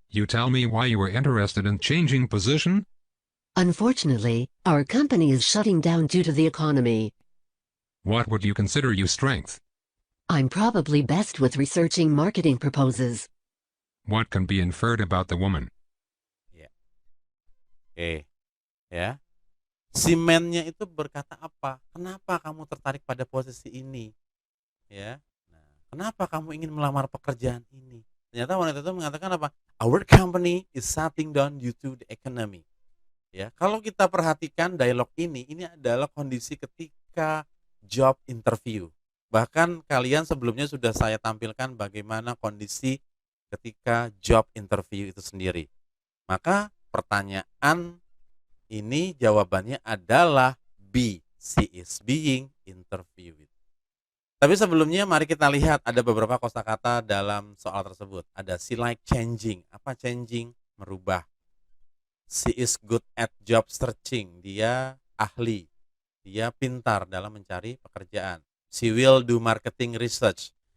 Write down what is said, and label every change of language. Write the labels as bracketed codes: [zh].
[en] You tell me why you were interested in changing position? Unfortunately, our company is shutting down due to the economy. What would you consider your strength? I'm probably best with researching marketing proposals. What can be inferred about the woman? [id] Ya. Oke. Ya. Si man-nya itu berkata apa? Kenapa kamu tertarik pada posisi ini? Ya. Nah, kenapa kamu ingin melamar pekerjaan ini? Ternyata wanita itu mengatakan apa? [en] Our company is shutting down due to the economy. [id] Ya, kalau kita perhatikan dialog ini adalah kondisi ketika job interview. Bahkan kalian sebelumnya sudah saya tampilkan bagaimana kondisi ketika job interview itu sendiri. Maka pertanyaan ini jawabannya adalah B. [en] She is being interviewed. [id] Tapi sebelumnya mari kita lihat ada beberapa kosakata dalam soal tersebut. Ada [en] she like changing. [id] Apa changing? Merubah. [en] She is good at job searching. [id] Dia ahli. Dia pintar dalam mencari pekerjaan. [en] She will do marketing research.